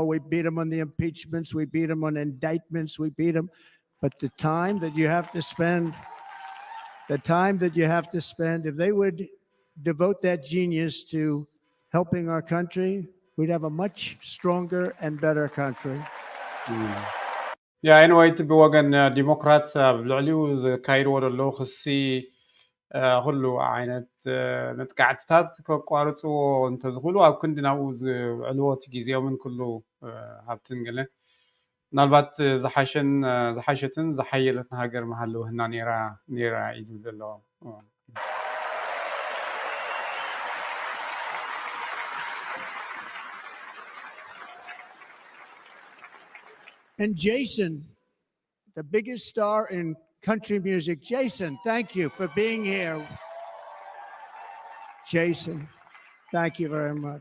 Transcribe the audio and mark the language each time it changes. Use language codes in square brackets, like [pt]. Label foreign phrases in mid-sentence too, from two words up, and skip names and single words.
[en] We beat them on the impeachments. We beat them on indictments. We beat them. But the time that you have to spend, if they would devote that genius to helping our country, we'd have a much stronger and better country. [ti] ያ ኤንዌይ እቲ ብወገን ዲሞክራት ኣብ ልዕሊኡ ዘካይድዎ ዘሎ ክሲ ኩሉ ዓይነት መጥቃዕትታት ከቋርፅዎ እንተዝኽእሉ ኣብ ክንዲ ናብኡ ዝውዕልዎ እቲ ግዜኦምን ኩሉ ሃብትን ገለ ምናልባት ዝሓሸትን ዝሓየለትን ሃገር መሃለውህና ነይራ እዩ ዝብል ዘለዎ [en] And Jason, the biggest star in country music. Jason, thank you for being here. Jason, thank you very much.